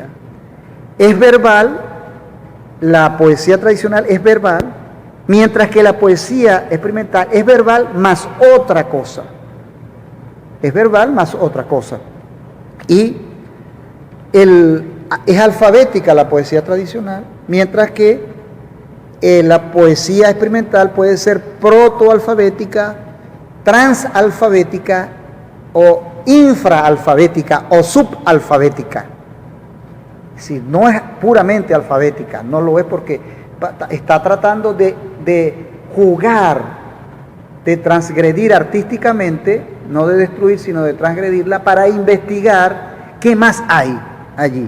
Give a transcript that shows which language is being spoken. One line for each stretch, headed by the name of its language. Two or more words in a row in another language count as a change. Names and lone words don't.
Spanish: Es verbal, la poesía tradicional es verbal, mientras que la poesía experimental es verbal más otra cosa. Es verbal más otra cosa. Y es alfabética la poesía tradicional, mientras que la poesía experimental puede ser protoalfabética, transalfabética o infraalfabética o subalfabética. Es decir, no es puramente alfabética, no lo es porque está tratando de jugar, de transgredir artísticamente, no de destruir, sino de transgredirla para investigar qué más hay allí.